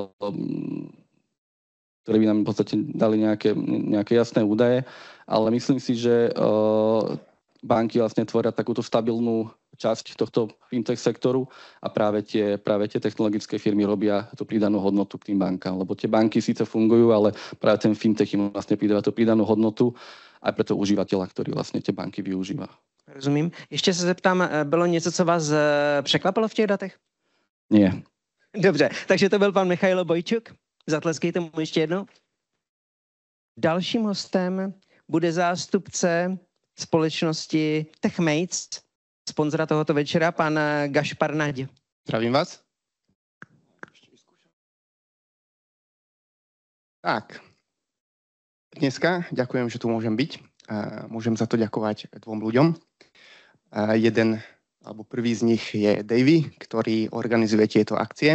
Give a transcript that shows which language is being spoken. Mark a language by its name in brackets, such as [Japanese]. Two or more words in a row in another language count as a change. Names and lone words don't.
[Slovak] ktoré by nám v podstate dali nejaké jasné údaje, ale myslím si, že banky vlastne tvoria takúto stabilnú časť tohto fintech sektoru a práve tie technologické firmy robia tú pridanú hodnotu k tým bankám, lebo tie banky síce fungujú, ale práve ten fintech im vlastne pridáva tú pridanú hodnotu aj pre toho užívateľa, ktorý vlastne tie banky využíva. [Czech] Rozumím. Ještě se zeptám, bylo něco, co vás překvapilo v těch datech? [Slovak] Nie. [Czech] Dobře, takže to byl pan Michailo Bojčuk. Zatleskejte mu ještě jednou. Dalším hostem bude zástupce společnosti TechMates, sponzora tohoto večera, pan Gašpar Naď. Zdravím vás. [Slovak] Tak, dneska ďakujem, že tu môžem byť. Môžem za to ďakovať dvom ľuďom. Jeden, alebo prvý z nich je Davy, ktorý organizuje tieto akcie.